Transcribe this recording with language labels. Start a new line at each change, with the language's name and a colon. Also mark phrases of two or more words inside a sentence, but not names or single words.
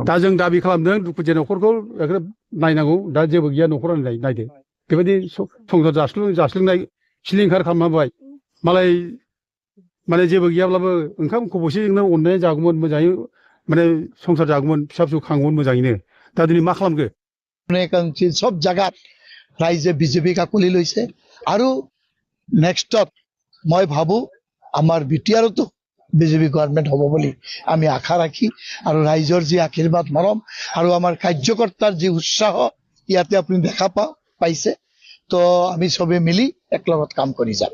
Bodo: दा जों दाबि खालामदों दुखुथिया न'खरखौ नायनांगौ दा जेबो गैया न'खरानो नायदो बेबायदि संसार जास्लोंनाय सिलिंखार खालामबाय मालाय माने जेबो गैयाब्लाबो ओंखाम खबसेजोंनो अननाया जागौमोन मोजाङै माने संसार जागौमोन फिसा फिसौ खांगौमोन मोजाङैनो दा दिनै मा खालामखो
Assamese: সব জায়গাত ৰাইজে BJP কাকলি লৈছে আৰু নেক্সটত মই ভাবো আমাৰ BTRতো BJP গভৰ্ণমেণ্ট হ'ব বুলি আমি আশা ৰাখি আৰু ৰাইজৰ যি আশীৰ্বাদ মৰম আৰু আমাৰ কাৰ্যকৰ্তাৰ যি উৎসাহ ইয়াতে আপুনি দেখা পাইছে তো আমি সবে মিলি একলগত কাম কৰি যাম